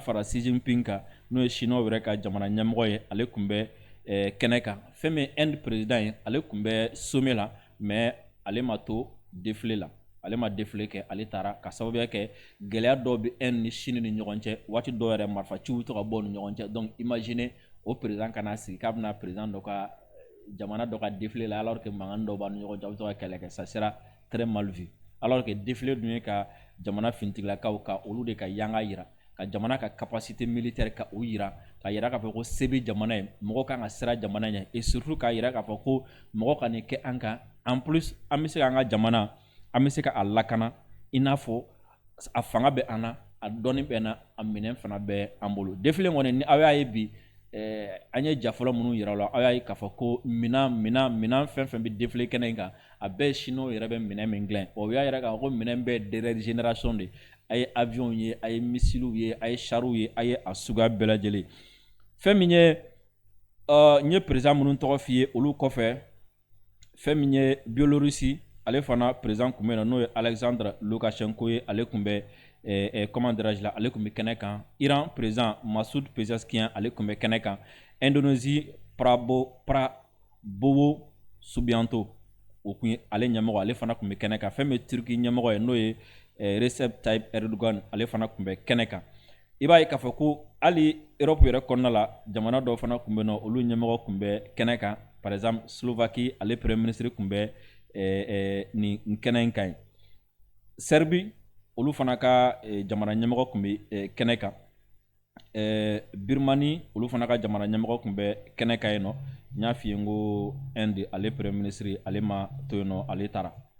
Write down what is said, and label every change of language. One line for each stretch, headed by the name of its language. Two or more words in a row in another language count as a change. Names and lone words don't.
Bambara: fara Xi Jinping kan n'o ye Chinois yɛrɛ ka jamana ɲɛmɔgɔ ye ale tun bɛ kɛnɛ kan fɛn min Inde président ye ale tun bɛ sommet la mais ale ma to défilé la ale ma défilé kɛ ale taara ka sababuya kɛ gɛlɛya dɔw bɛ Inde ni Chine ni ɲɔgɔn cɛ waati dɔw yɛrɛ marifaciw to ka bɔ ni ɲɔgɔn cɛ donc imaginez o président kana sigi k'a bɛna président dɔ ka jamana dɔ ka défilé la
French: alors que
Bambara: mankan dɔw b'a ni ɲɔgɔn cɛ a bɛ to ka kɛlɛ kɛ
French: ça sera très mal vu alors que
Bambara: défilé dun ye ka jamana finitigilakaw ka olu de ka yanga yira ka jamana ka
French: capacité militaire
Bambara: ka o yira ka yira k'a fɔ ko se bɛ jamana ye mɔgɔ kan ka siran jamana ɲɛ
French: et surtout
Bambara: k'a yira k'a fɔ ko mɔgɔ ka nin kɛ an kan
French: en plus
Bambara: an bɛ se k'an ka jamana an bɛ se ka a lakana i n'a fɔ a fanga bɛ an na a dɔnni bɛ na a minɛn fana bɛ an bolo défilé kɔni ni aw y'a ye bi an ye ja fɔlɔ minnu yira la aw y'a ye k'a fɔ ko minɛn fɛn fɛn bɛ défilé kɛnɛ in kan a bɛɛ Chinois yɛrɛ bɛ minɛn min dilan o y'a yira k'a fɔ ko minɛn bɛɛ
French: dernière génération
Bambara: de a ye avion ye a ye missiles ye a ye chars ye a ye a suguya bɛɛ lajɛlen fɛn min ye n ye président minnu tɔgɔ f'i ye olu kɔfɛ fɛn min ye Biélorussie ale fana président tun bɛ yen n'o ye Alexandre Loukachenko ye ale tun bɛ
French: comment dirais-je
Bambara: la ale tun bɛ kɛnɛ kan Iran président Massoud Pezeshkian ale tun bɛ kɛnɛ kan Indonésie Prabowo Subianto o tun ye ale ɲɛmɔgɔ ale fana tun bɛ kɛnɛ kan fɛn min ye Turki ɲɛmɔgɔ ye n'o ye Recep Tayyip Erdogan ale fana tun bɛ kɛnɛ kan i b'a ye k'a fɔ ko hali Europe yɛrɛ kɔnɔna la jamana dɔw fana tun bɛ yen nɔ olu ɲɛmɔgɔ tun bɛ kɛnɛ kan
French: par exemple
Bambara: Slovaquie ale
French: premier ministre
Bambara: tun bɛ nin kɛnɛ in kan Serbie olu fana ka jamana ɲɛmɔgɔ tun bɛ kɛnɛ kan Birmanie olu fana ka jamana ɲɛmɔgɔ tun bɛ kɛnɛ kan yen nɔ n y'a f'i ye n ko Inde ale
French: premier ministre
Bambara: ale ma to yen nɔ ale taara